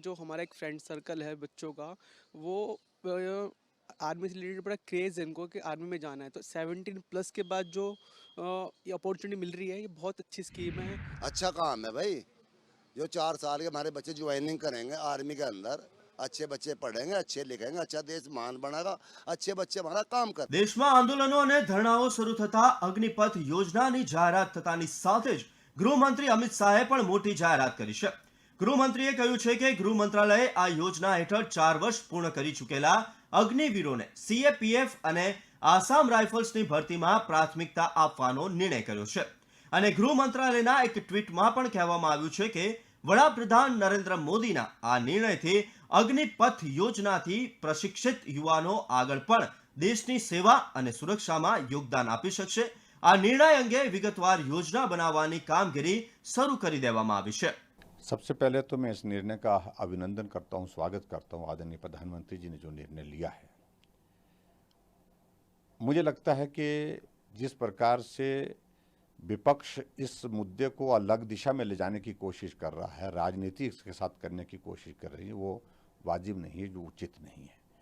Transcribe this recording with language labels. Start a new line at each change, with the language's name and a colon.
Hindi: जो हमारा एक फ्रेंड सर्कल है बच्चों का, वो आर्मी से रिलेटेड बड़ा क्रेज़ है इनको कि आर्मी में जाना है. तो 17+ के बाद जो ये अपॉर्चुनिटी मिल रही है, ये बहुत अच्छी स्कीम है. अच्छा काम है भाई. जो 4 साल के हमारे बच्चे ज्वाइनिंग करेंगे आर्मी के अंदर, अच्छे बच्चे पढ़ेंगे, अच्छे लिखेंगे, अच्छा देश महान बनेगा, अच्छे बच्चे हमारा काम कर.
Gujarati: દેશમાં આંદોલનો અને ધરણાઓ શરૂ થતા અગ્નિપથ યોજનાની જાહેરાત થતાની સાથે જ ગૃહમંત્રી અમિત શાહે પણ મોટી જાહેરાત કરી છે. ગૃહમંત્રીએ કહ્યું છે કે ગૃહ મંત્રાલયે આ યોજના હેઠળ 4 વર્ષ પૂર્ણ કરી ચૂકેલા અગ્નિવીરોને સીએપીએફ અને આસામ રાઇફલ્સની ભરતીમાં પ્રાથમિકતા આપવાનો નિર્ણય કર્યો છે. અને ગૃહ મંત્રાલયના એક ટ્વીટમાં પણ કહેવામાં આવ્યું છે કે વડાપ્રધાન નરેન્દ્ર મોદીના આ નિર્ણયથી અગ્નિપથ યોજનાથી પ્રશિક્ષિત યુવાનો આગળ પણ દેશની સેવા અને સુરક્ષામાં યોગદાન આપી શકશે. આ નિર્ણય અંગે વિગતવાર યોજના બનાવવાની કામગીરી શરૂ કરી દેવામાં આવી છે.
Hindi: सबसे पहले तो मैं इस निर्णय का अभिनंदन करता हूं, स्वागत करता हूं आदरणीय प्रधानमंत्री जी ने जो निर्णय लिया है. मुझे लगता है कि जिस प्रकार से विपक्ष इस मुद्दे को अलग दिशा में ले जाने की कोशिश कर रहा है, राजनीति इसके साथ करने की कोशिश कर रही है, वो वाजिब नहीं है, जो उचित नहीं है.